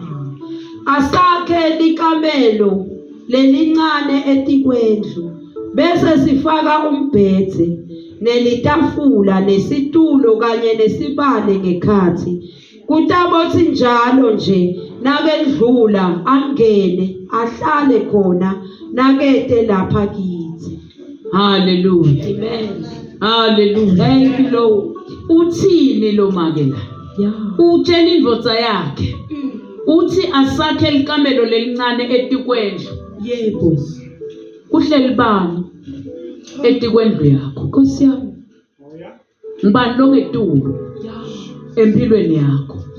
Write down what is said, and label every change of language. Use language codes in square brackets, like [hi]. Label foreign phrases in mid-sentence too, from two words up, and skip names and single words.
[ss] Asakhe likamelo lelincane etikwendlu bese sifaka umbhedze nelitafula nesitulo kanye nesibane ngekhathi. Kutabothi njalo nje nakendlula angene ahlale khona nakete lapha kithi. Hallelujah. Amen. Hallelujah. [en] Thank you, Lord. [ss] Uthini lo makela? Utshela indvodza yakhe uthi asakhe likamelo lelincane etikwendlu. Yebo. Kuhleli bani etikwendlu yakho? Nkosi yami. Ngibani loketulu empilweni yakho?